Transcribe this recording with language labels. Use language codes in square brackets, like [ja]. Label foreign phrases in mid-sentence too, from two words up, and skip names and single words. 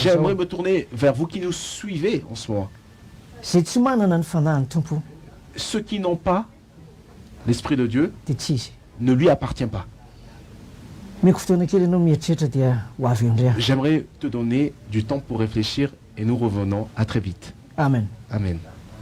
[fr] J'aimerais [mg] zao [fr] me tourner vers vous qui nous suivez en ce moment. [mg] zay tsy manana ny fanahiny tompo [fr] Ceux qui n'ont pas l'Esprit de Dieu [mg] dia tsy izy [fr] ne lui appartient pas. [mg] meko fotoana kely ianao mieritreritra dia ho avy eo indray aho. [fr] J'aimerais te donner du temps pour réfléchir et nous revenons à très vite. Amen. Amen.